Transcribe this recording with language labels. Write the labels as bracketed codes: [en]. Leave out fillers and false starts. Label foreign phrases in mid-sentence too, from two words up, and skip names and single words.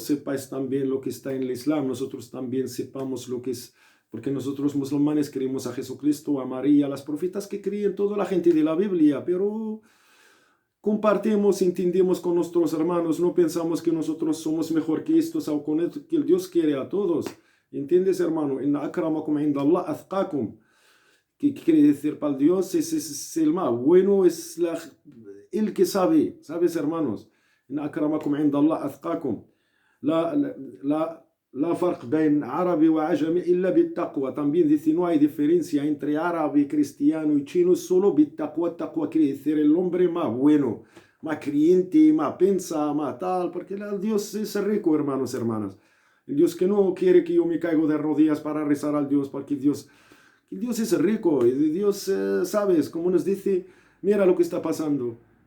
[es] Sepáis también lo que está en el Islam. Nosotros también sepamos lo que es. Porque nosotros musulmanes creemos a Jesucristo, a María, a las profetas que creen toda la gente de la Biblia, pero compartimos, entendemos con nuestros hermanos, no pensamos que nosotros somos mejor que estos o con esto, que el Dios quiere a todos. ¿Entiendes, hermano? [ar] إن أكرمكم عند الله أتقاكم. [es] ¿Qué quiere decir para el Dios? Es el más bueno, es el que sabe, ¿sabes, hermanos? [ar] إن أكرمكم عند الله أتقاكم. لا فرق بين [es] árabe y [ar] أعجمي إلا بالتقوى. [es] También dice, no hay diferencia entre árabe, cristiano y chino, solo bittaqwa. Taqwa quiere decir el hombre más bueno, más creyente, más pensa, más tal, porque el Dios es rico, hermanos y hermanas. El Dios que no quiere que yo me caigo de rodillas para rezar al Dios, porque Dios es rico, y Dios, sabes, como nos dice, mira lo que está pasando.